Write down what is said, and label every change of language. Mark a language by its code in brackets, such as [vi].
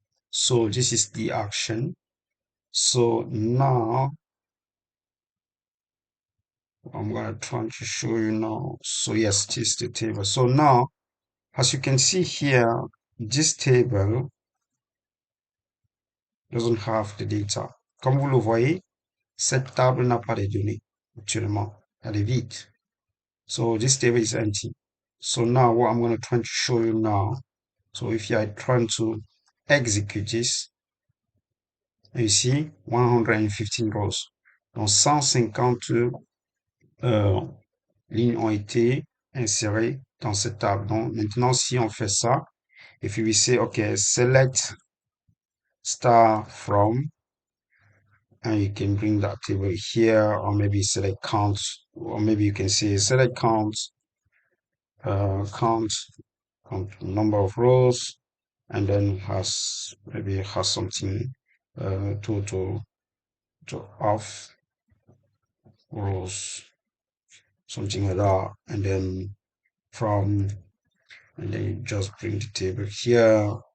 [en] So this is the action. So now I'm gonna try to show you now. So yes, this is the table. So now, as you can see here, this table doesn't have the data. [fr] Comme vous le voyez, cette table n'a pas de données actuellement. Elle est vide. [en] So this table is empty. So now what I'm going to try to show you now. So if you are trying to execute this, you see 115 rows. [fr] Donc 150 lignes ont été insérées dans cette table. Donc maintenant, si on fait ça, [en] if we say, okay, select star from, and you can bring that table here, or maybe select count, or maybe you can say select count, count, number of rows, and then has maybe has something total to of rows, something like that, and then from, and then you just bring the table here.